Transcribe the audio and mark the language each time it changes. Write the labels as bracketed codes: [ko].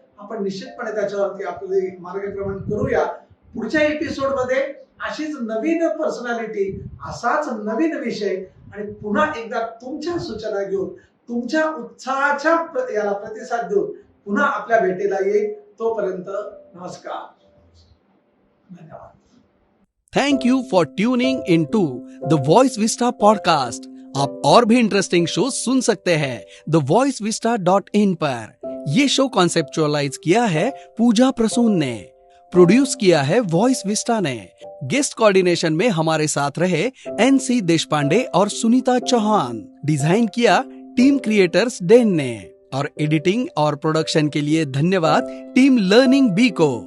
[mr] आपण निश्चितपणे त्याच्यावरती आपले मार्गक्रमण करूया. पुढच्या एपिसोड मध्ये अशीच नवीन पर्सनॅलिटी, असाच नवीन विषय आणि पुन्हा एकदा तुमच्या सूचना घेऊन, तुमच्या उत्साहाच्या याला प्रतिसाद देऊन पुन्हा आपल्या भेटीला येईल. तोपर्यंत नमस्कार, धन्यवाद. [en] Thank you for tuning in to the Voice Vista podcast. [hi] आप और भी इंटरेस्टिंग शो सुन सकते हैं thevoicevista.in पर. ये शो कॉन्सेप्चुअलाइज किया है पूजा प्रसून ने, प्रोड्यूस किया है वॉइस विस्टा ने. गेस्ट कोऑर्डिनेशन में हमारे साथ रहे NC देशपांडे और सुनीता चौहान। डिजाइन किया टीम क्रिएटर्स डेन ने और एडिटिंग और प्रोडक्शन के लिए धन्यवाद टीम लर्निंग बी को।